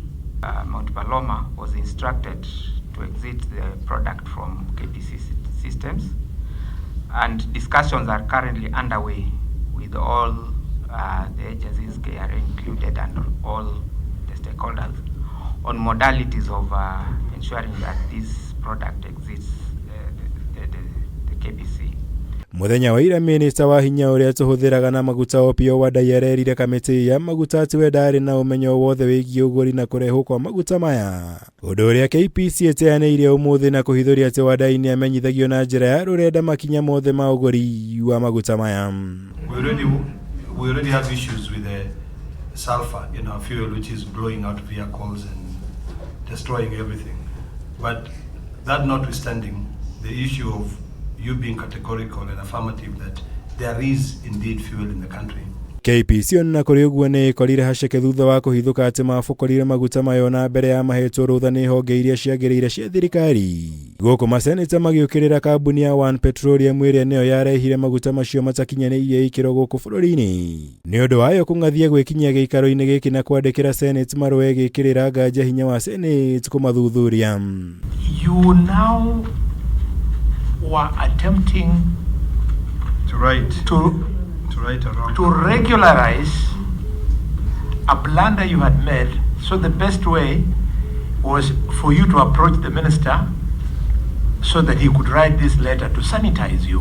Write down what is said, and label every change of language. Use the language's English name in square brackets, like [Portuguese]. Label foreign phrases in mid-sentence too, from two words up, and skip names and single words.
[English] Mount Paloma was instructed to exit the product from KPC systems, and discussions are currently underway with all the agencies, KRA included, and all the stakeholders on modalities of ensuring that this product exits the KPC. [Kikuyu] Muthenya wa ira minista wa hinya uria tuhuthiraga na maguta Opio Wadai arerire kamiti ya maguta ati we ndari na umenyo wothe wigie uguri na kurehwo kwa maguta maya. Undu uria KPC eteaneirie umuthi na kuhithuria ati Wadai ni amenyithagio na njira ya rurenda makinya mothe ma uguri wa maguta maya. [English] We already have issues with the sulfur in our fuel, which is blowing out vehicles and destroying everything. But that notwithstanding, the issue of you being categorical and affirmative that there is indeed fuel in the country. [Kikuyu] KPC na kuri uguo ni ikorire haceke thutha wa kuhithuka ati mabukorire maguta mayo na mbere ya mahetwo rutha ni honge iria ciagiriire cia thirikari. Guku maseneta magiukirira kambuni ya One Petroleum iria niyo yarehire maguta macio matakinyaniirie ikiro guku bururi-ini. Ni undu wayo kungathia gwikinyia giikaro-ini giki na kwandikira Senate marũa gikirira nganja hinya wa Senate kumathuthuria. [English] You now were attempting to regularize a blunder you had made, so the best way was for you to approach the minister so that he could write this letter to sanitize you.